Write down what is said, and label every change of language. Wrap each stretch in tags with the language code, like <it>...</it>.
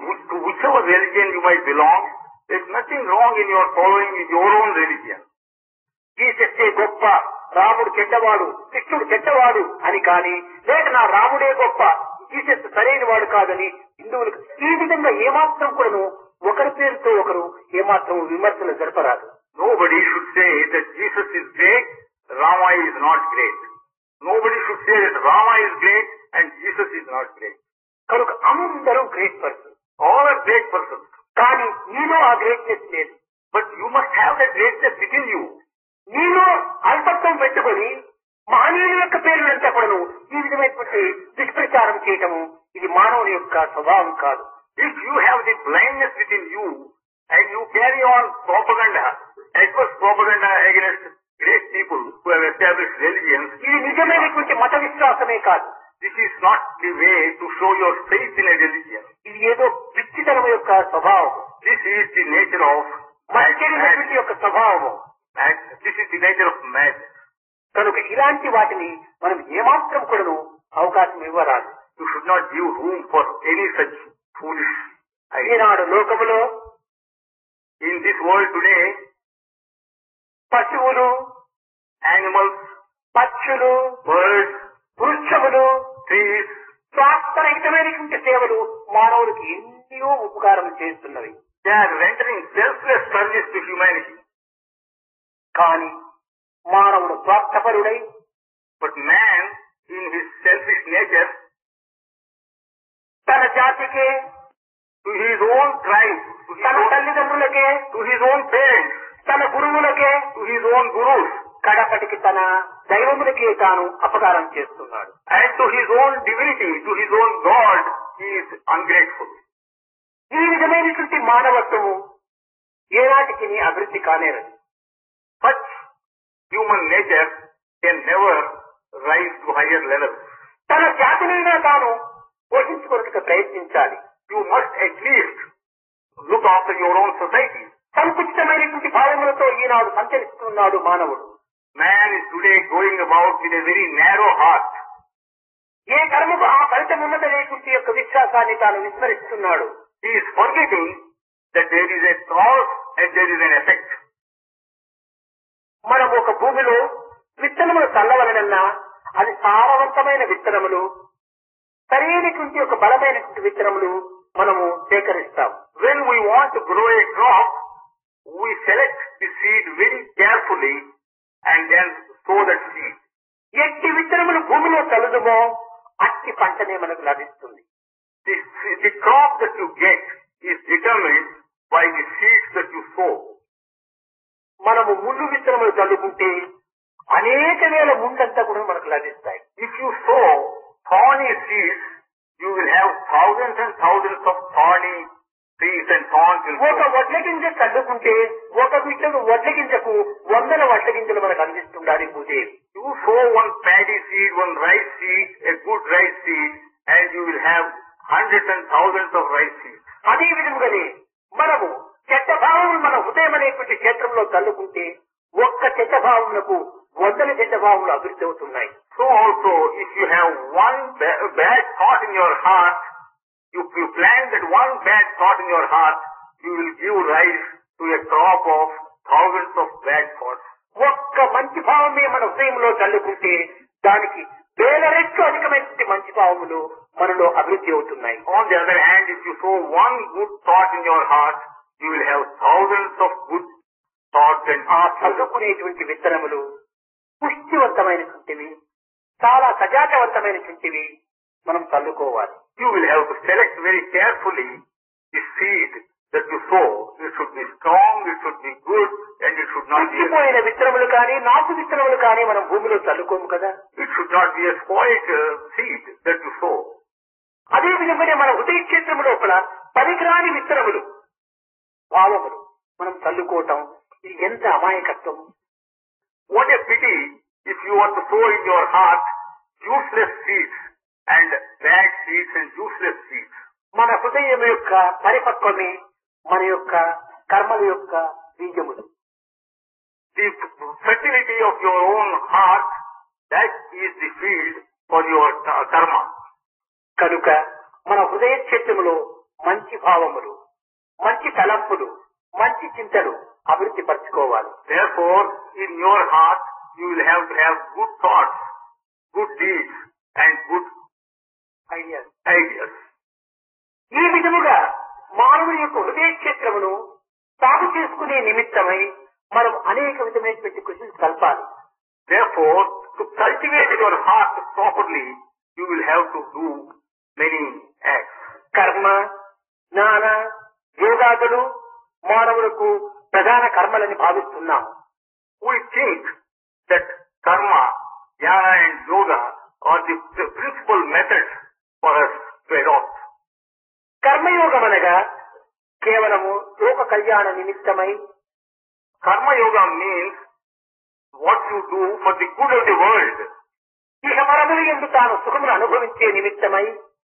<en>To whichever religion you might belong, there is nothing wrong in your following your own religion.</en> <te>జీసస్సే గొప్ప, రాముడు చెడ్డవాడు, కృష్ణుడు చెడ్డవాడు అని కానీ, లేక నా రాముడే గొప్ప, జీసస్ సరైన వాడు కాదని హిందువులకు ఈ విధంగా ఏమాత్రం కూడాను ఒకరి పేరుతో ఒకరు ఏమాత్రం విమర్శలు జరపరాదు.</te> <en>Nobody should say that Jesus is great, Rama is not great. Nobody should say that Rama is great and Jesus is not great.</en> <te>కనుక అందరూ</te> <en>Great person, All are great persons.</en> <te>కానీ నీలో ఆ గ్రేట్నెస్ లేదు.</te> <en>But you must have that greatness within you.</en> <te>నీలో అల్పత్వం పెట్టుకొని మహనీయుల యొక్క పేర్లంతా కూడాను ఈ విధమైనటువంటి దుష్ప్రచారం చేయటము ఇది మానవుని యొక్క స్వభావం కాదు.</te> <en>If you have the blindness within you and you carry on propaganda, adverse propaganda against great people who have established religions,</en> <te>ఇది నిజమైనటువంటి మత విశ్వాసమే కాదు.</te> <en>this is not the way to show your faith in a religion.</en> <te>ఇది ఏదో పిచ్చితనం యొక్క స్వభావం,</te> <en>This is the nature of</en> <te>మచ్చరినటువంటి యొక్క స్వభావము.</te> <en>This is the nature of madness.</en> <te>కనుక ఇలాంటి వాటిని మనం ఏమాత్రం కూడాను అవకాశం ఇవ్వరాదు.</te> <en>You should not give room for any such foolish ideas.</en> <te>ఈనాడు లోకములో</te> <en>In this world today,</en> <te>పశువులు,</te> <en>animals,</en> <te>పక్షులు,</te> <en>birds,</en> <te>వృక్షములు,</te> <en>trees,</en> <te>స్వార్థరహితమైనటువంటి సేవలు మానవులకు ఎన్నో ఉపకారం చేస్తున్నవి.</te> <en>they are rendering selfless service to humanity.</en> <te>కానీ మానవుడు స్వార్థపరుడై</te> <en>But man, in his selfish nature,</en> <te>తన జాతికే,</te> <en>to his own tribe,</en> <te>తన తల్లిదండ్రులకే,</te> <en>to his own parents,</en> <te>తన గురువులకే,</te> <en>to his own gurus,</en> <te>కడపటికి తన దైవములకే తాను అపకారం చేస్తున్నాడు.</te> <en>and to his own divinity, to his own God, he is ungrateful.</en> <te>ఈ విధమైనటువంటి మానవత్వము ఏనాటికి అభివృద్ధి కానేరదు.</te> <en>Such human nature can never rise to higher levels.</en> <te>తన జాతినైనా తాను పోషించుకోవడానికి ప్రయత్నించాలి.</te> <en>You must at least look after your own society.</en> <te>సంకుచితమైనటువంటి భావములతో ఈనాడు సంచరిస్తున్నాడు మానవుడు.</te> <en>Man is today going about with a very narrow heart.</en> <te>ఏ కర్మకు ఆ ఫలితం ఉన్నదనేటువంటి యొక్క విశ్వాసాన్ని తాను విస్మరిస్తున్నాడు.</te> <en>He is forgetting that there is a cause and there is an effect.</en> <te>మనం ఒక భూమిలో విత్తనములు చల్లవలనన్నా అది సారవంతమైన విత్తనములు, సరైనటువంటి ఒక బలమైనటువంటి విత్తనములు మనము సేకరిస్తాం.</te> <en>When we want to grow a crop, we select the seed very carefully and then sow that seed.</en> <te>ఎట్టి విత్తనములు భూమిలో చల్లుదుమో అట్టి పంటనే మనకు లభిస్తుంది.</te> <en>The crop that you get is determined by the seeds that you sow.</en> <te>మనము ముళ్ళు విత్తనములు చల్లుకుంటే అనేక వేల ముళ్ళంతా కూడా మనకు లభిస్తాయి.</te> <en>If you sow thorny seeds, you will have thousands and thousands of thorny trees and thorns will</en> <te>ఒక</te> <en>grow.</en> <te>వడ్ల గింజ చల్లుకుంటే ఒక విత్తనం వడ్ల గింజకు 100 వడ్ల గింజలు మనకు అందిస్తుండాలి Bhudevi.</te> <en>You sow one paddy seed, one rice seed, a good rice seed, and you will have hundreds and thousands of rice seeds.</en> <te>అదే విధముగానే మనము చెడ్డ భావములు మన హృదయం అనేటువంటి క్షేత్రంలో చల్లుకుంటే ఒక్క చెడ్డ భావములకు 100 చెడ్డ భావములు అభివృద్ధి అవుతున్నాయి.</te> <en>So also, if you have one bad thought in your heart, you plant that one bad thought in your heart, you will give rise to a crop of thousands of bad thoughts.</en> <te>ఒక్క మంచి భావమే మన హృదయంలో చల్లుకుంటే దానికి వేల రెట్లు అధికమైనటువంటి మంచి భావములు మనలో అభివృద్ధి అవుతున్నాయి.</te> <en>On the other hand, if you sow one good thought in your heart, you will have thousands of good thoughts and</en> <te>ఆ చల్లుకునేటువంటి విత్తనములు పుష్టివంతమైనటువంటివి, చాలా సజాతవంతమైనటువంటివి మనం చల్లుకోవాలి.</te> <en>you will have to select very carefully the seed that you sow. It should be strong, it should be good, and it should not be</en> <te>పుష్టిపోయిన విత్తనములు కానీ నాటు విత్తనములు కానీ మనం భూమిలో చల్లుకోము కదా.</te> <en>it should not be a spoiled seed that you sow.</en> <te>అదే విధంగానే మన హృదయ క్షేత్రము లోపల పనికిరాని విత్తనములు, భావములు మనం చల్లుకోవటం ఇది ఎంత అమాయకత్వం.</te> <en>What a pity if you want to sow in your heart useless seeds and bad seeds and useless seeds.</en> <te>మన హృదయం యొక్క పరిపక్వమే మన యొక్క కర్మల యొక్క బీజములు.</te> <en>The fertility of your own heart, that is the field for your karma.</en> <te>కనుక మన హృదయ క్షేత్రములో మంచి భావములు, మంచి తలంపులు, మంచి చింతలు అభివృద్ధి పరచుకోవాలి.</te> <en>Therefore, in your heart, you will have to have good thoughts, good deeds, and good ideas.</en> <te>ఈ విధముగా మానవుని యొక్క హృదయ క్షేత్రమును సాగు చేసుకునే నిమిత్తమై మనం అనేక విధమైనటువంటి కృషిని కల్పాలి.</te> <en>Therefore, to cultivate your heart properly, you will have to do many acts.</en> <te>కర్మ, జ్ఞాన, యోగాదులు మానవులకు ప్రధాన కర్మలని భావిస్తున్నాం.</te> <en>We think that karma, jnana and yoga are the principal methods for us to adopt.</en> <te>కర్మయోగం అనగా కేవలము లోక కళ్యాణ నిమిత్తమై,</te> <en>Karma yoga means what you do for the good of the world.</en> <te>ఇహ పరముల యందు తాను సుఖమును అనుభవించే నిమిత్తమై,</te>